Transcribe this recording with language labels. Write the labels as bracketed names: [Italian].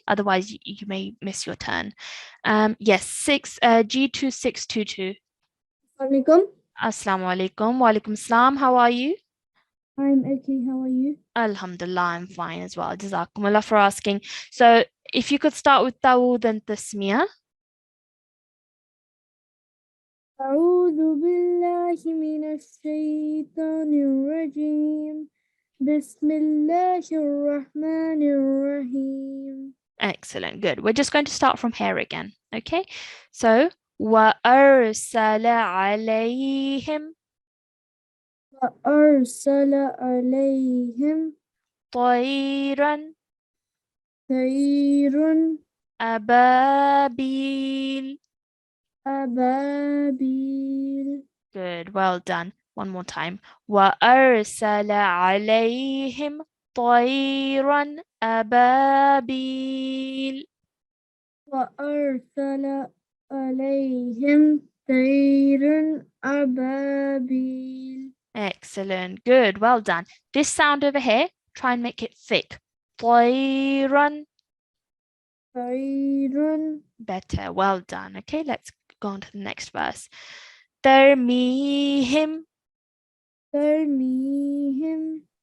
[English] Otherwise, you may miss your turn. Yes, G2622. Assalamu alaikum. Wa alaikum assalam. How are you? I'm okay, how are you? Alhamdulillah, I'm fine as well. Jazakumullah for asking. So if you could start with Tawud and Tasmiyah. [Arabic] أعوذ بالله من الشيطان الرجيم بسم الله الرحمن الرحيم. [English] Excellent, good. We're just going to start from here again, okay? [Arabic] So, وَأَرْسَلَ عَلَيْهِمْ وأرسل عليهم طَيْرًا طير أبابيل. أبابيل. [English] Good, well done. One more time. [Arabic] وَأَرْسَلَ عَلَيْهِمْ طَيْرًا أَبَابِيلَ. وأرسل عليهم طيرا أبابيل. [English] Excellent. Good. Well done. This sound over here, try and make it thick. [Arabic] طَيْرًا. طيرا [English] Better. Well done. Okay, let's go on to the next verse. [Arabic] تَرْمِيهِمْ ترميهم